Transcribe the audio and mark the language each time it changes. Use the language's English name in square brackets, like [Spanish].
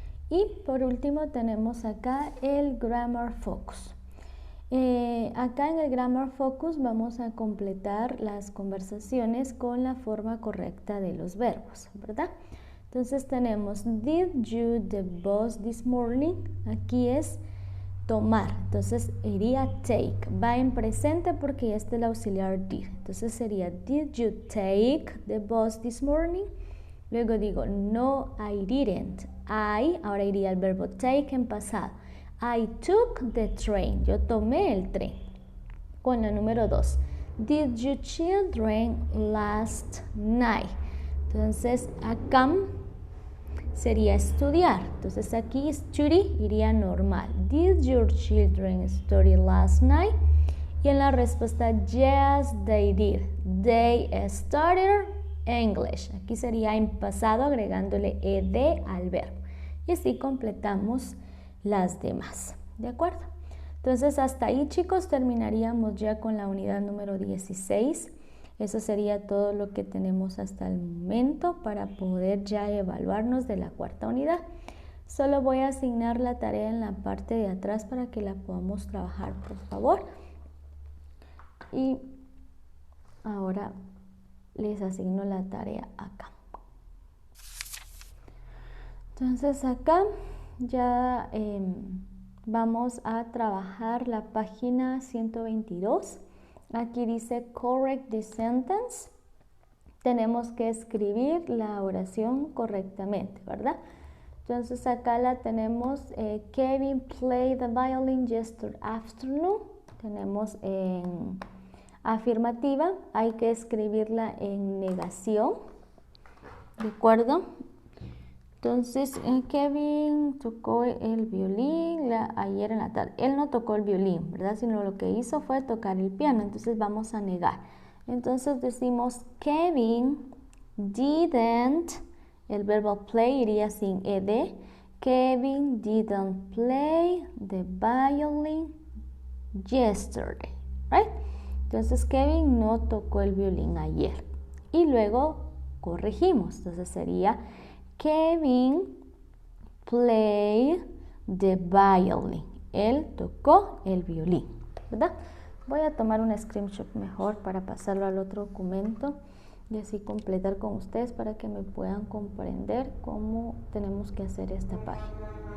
[Spanish] Y por último tenemos acá el Grammar Focus. Acá en el Grammar Focus vamos a completar las conversaciones con la forma correcta de los verbos, ¿verdad? Entonces tenemos [English] did you the bus this morning? [Spanish] Aquí es tomar, entonces iría take, va en presente porque ya está el auxiliar did, entonces sería [English] did you take the bus this morning? [Spanish] Luego digo [English] no, I didn't. [Spanish] Ahora iría el verbo take en pasado. [English] I took the train. [Spanish] Yo tomé el tren. Con la número 2. [English] Did you children last night? [Spanish] Entonces, acá sería estudiar. Entonces, aquí study iría normal. [English] Did your children study last night? [Spanish] Y en la respuesta, [English] yes, they did. They studied English. [Spanish] Aquí sería en pasado agregándole ed al verbo. Y así completamos las demás. ¿De acuerdo? Entonces, hasta ahí, chicos, terminaríamos ya con la unidad número 16. Eso sería todo lo que tenemos hasta el momento para poder ya evaluarnos de la cuarta unidad. Solo voy a asignar la tarea en la parte de atrás para que la podamos trabajar, por favor. Y ahora les asigno la tarea acá. Entonces acá ya vamos a trabajar la página 122. Aquí dice [English] correct the sentence. [Spanish] Tenemos que escribir la oración correctamente, ¿verdad? Entonces acá la tenemos. [English] Kevin played the violin yesterday afternoon. [Spanish] Tenemos en afirmativa. Hay que escribirla en negación. ¿De acuerdo? Entonces, Kevin tocó el violín ayer en la tarde. Él no tocó el violín, ¿verdad? Sino lo que hizo fue tocar el piano. Entonces, vamos a negar. Entonces, decimos [English] Kevin didn't, [Spanish] el verbo play iría sin ed. [English] Kevin didn't play the violin yesterday, right? [Spanish] Entonces, Kevin no tocó el violín ayer. Y luego corregimos. Entonces, sería [English] Kevin played the violin. [Spanish] Él tocó el violín, ¿verdad? Voy a tomar un screenshot mejor para pasarlo al otro documento y así completar con ustedes para que me puedan comprender cómo tenemos que hacer esta página.